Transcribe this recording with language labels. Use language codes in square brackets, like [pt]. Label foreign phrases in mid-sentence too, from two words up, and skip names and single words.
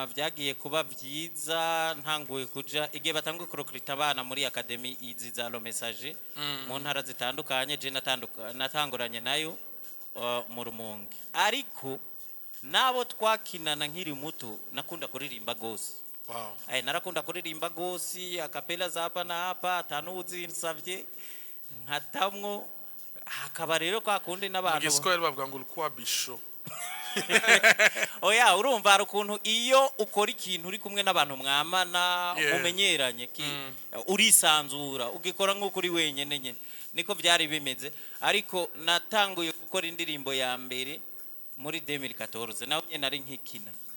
[rn] vyagiye kuba vyiza ntanguye kuja igihe batanguye kurokrita abana muri academy izi za lo message mu ntara zitandukanye je natanguranye nayo mu Rumonge ariko nabo twakinana nkiri muto nakunda kuririmba gose narakunda kuririmba gose akapela [sw] za hapa na hapa [rn] atanuzi nsavye nkatamwo hakaba rero kwa kundi n'abantu igiswahili bavuga ngo [sw] ulikuwa bisho [rn] oya urumva rukuntu iyo ukora ikintu uri kumwe n'abantu mwamana umenyeranye urisanzura ugikora nko kuri wenyene nyene niko byari bimeze ariko natanguye gukora indirimbo ya mbere muri 2014 naho nyene ari nkikina